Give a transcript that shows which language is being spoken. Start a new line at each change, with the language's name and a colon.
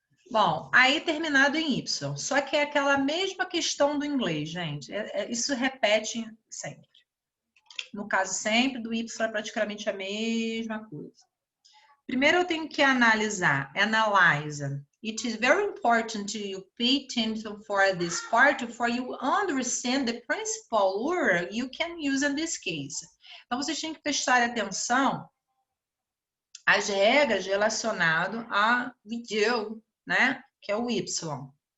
Portuguese: Bom, aí terminado em Y. Só que é aquela mesma questão do inglês, gente. Isso repete sempre. No caso sempre, do Y é praticamente a mesma coisa. Primeiro eu tenho que analisar, analyze.
English: It is very important you pay attention for this part for you understand the principal word you can use in this case.
Portuguese: Então, vocês têm que prestar atenção às regras relacionadas a video, né? Que é o Y.